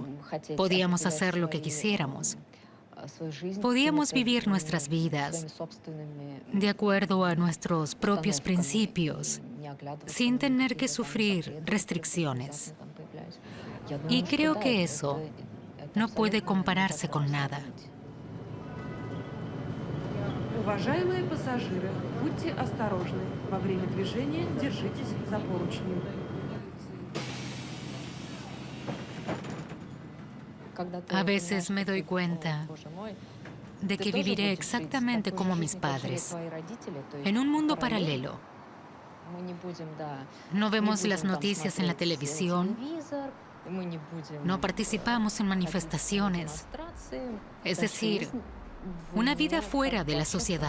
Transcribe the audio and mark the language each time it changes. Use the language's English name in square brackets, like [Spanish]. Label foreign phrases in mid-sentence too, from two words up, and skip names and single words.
[Spanish] Podíamos hacer lo que quisiéramos. Podíamos vivir nuestras vidas de acuerdo a nuestros propios principios, sin tener que sufrir restricciones. Y creo que eso no puede compararse con nada. [Russian] Уважаемые пассажиры, будьте осторожны. Во время движения держитесь за поручни. [Spanish] A veces me doy cuenta de que viviré exactamente como mis padres, en un mundo paralelo. No vemos las noticias en la televisión, no participamos en manifestaciones, es decir, una vida fuera de la sociedad.